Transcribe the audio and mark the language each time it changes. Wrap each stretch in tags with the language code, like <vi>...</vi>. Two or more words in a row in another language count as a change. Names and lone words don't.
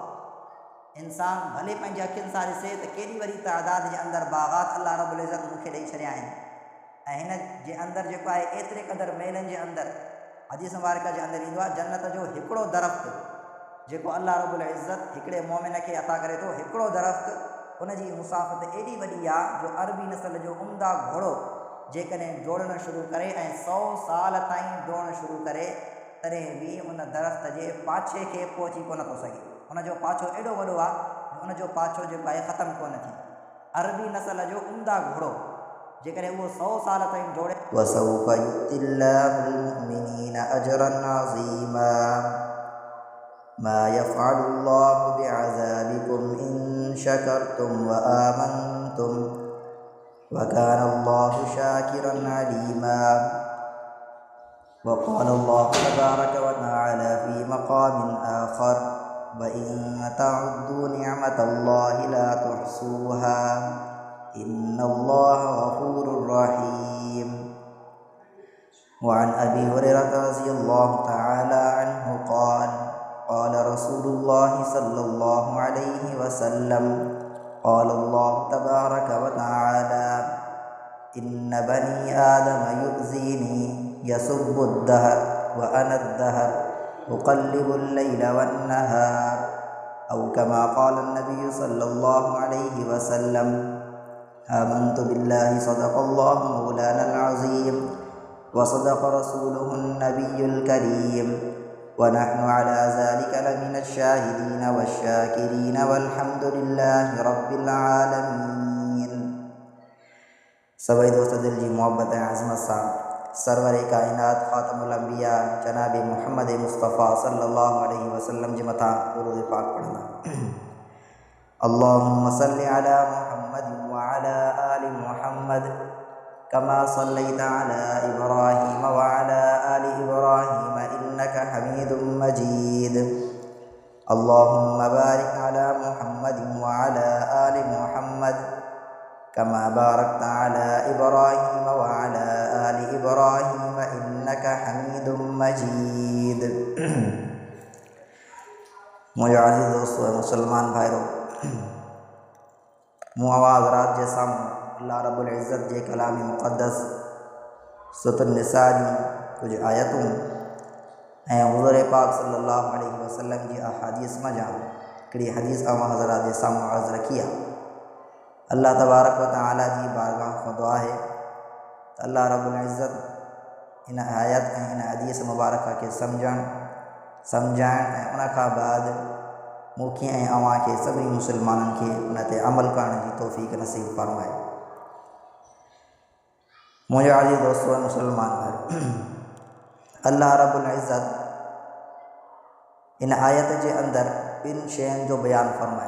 <sd>इंसान भले पंहिंजी अखियुनि सां ॾिसे त केॾी वरी तइदाद जे अंदरि बाग़ात</sd> <ar>الله رب العزة</ar> <sd>मूंखे ॾेई छॾिया आहिनि ऐं हिन जे अंदरि जेको आहे एतिरे क़दुरु मेलनि जे अंदरि हदीस मुबारक जे अंदरि ईंदो आहे जन्नत जो हिकिड़ो दरख़्त जेको</sd> <ar>الله رب العزة</ar> <sd>हिकिड़े मोमिन खे अता करे थो हिकिड़ो दरख़्त उन जी मुसाफ़त एॾी वॾी आहे जो अरबी नसल जो उम्दा घोड़ो जेकॾहिं डोड़णु शुरू करे ऐं 100 साल ताईं डोड़णु शुरू करे तॾहिं बि उन दरख़्त जे पाछे खे पहुची कोन थो सघे। उनजो पाछो एॾो वॾो आहे जो उनजो पाछो जेको आहे ख़तमु कोन थी। अरबी नसल जो उम्दा घोड़ो जेकॾहिं उहो 100 साल ताईं डोड़े</sd> <ar>وسوف يؤت الله المؤمنين أجرا عظيما ما يفعل الله بعذابكم إن شكرتم وآمنتم وكان الله شاكرا عليما. وقال الله تبارك وتعالى في مقام آخر وإن تعدوا نعمة الله لا تحصوها إن الله غفور رحيم. وعن أبي هريرة رضي الله تعالى عنه قال قال رسول الله صلى الله عليه وسلم قال الله تبارك وتعالى إن بني آدم يؤذيني يسب الدهر و أنا الدهر أقلب الليل والنهار أو كما قال النبي صلى الله عليه وسلم آمنت بالله صدق الله مولانا العظيم وصدق رسوله النبي الكريم ونحن على ذلك لمن الشاهدين والشاكرين والحمد لله رب العالمين.</ar> <sd>सभई दोस्त दिल जी मोहब्बत ऐं अज़मत सां सरवर काइनात</sd> <ar>خاتم الأنبياء</ar> <sd>जनाब मुहम्मद मुस्तफ़ा</sd> <ar>صلى الله عليه وسلم</ar> <sd>जे मथां दुरूद पाक पढ़ंदा।</sd> <ar>اللهم صل على محمد وعلى آل محمد كما صليت على إبراهيم وعلى آل إبراهيم إنك حميد مجيد. اللهم بارك على محمد وعلى آل محمد كما باركت على إبراهيم وعلى آل إبراهيم إنك حميد مجيد.</ar> <sd>मुझे अज़ीज़ दोस्तों मुसलमान भाइयों, मूं आवाज़ रात जे साम्हूं</sd> <ar>الله رب العزة</ar> <sd>जे कलामी मुक़द्दस सूरत निसा जूं कुझु आयतूं ऐं हुज़ूर पाक</sd> <ar>صلى الله عليه وسلم</ar> <sd>जी अहादीस मां हिकिड़ी हदीस अवां हज़रात जे साम्हूं अर्ज़ु रखी आहे।</sd> <ar>الله تبارك وتعالى</ar> <sd>जी बारगाह खां दुआ आहे त</sd> <ar>الله رب العزة</ar> <sd>इन आयत ऐं इन हदीस मुबारक खे सम्झाइण ऐं उन खां बाद मूंखे ऐं अव्हां खे सभिनी मुसलमाननि खे उन ते अमल करण जी तौफ़ीक़ नसीब फरमाए। मुंहिंजा अज़ीज़ दोस्तों मुसलमान भाई,</sd> <ar>الله رب العزة</ar> <sd>इन आयत जे अंदरि ॿिनि शयुनि जो बयानु फ़रमायो।</sd>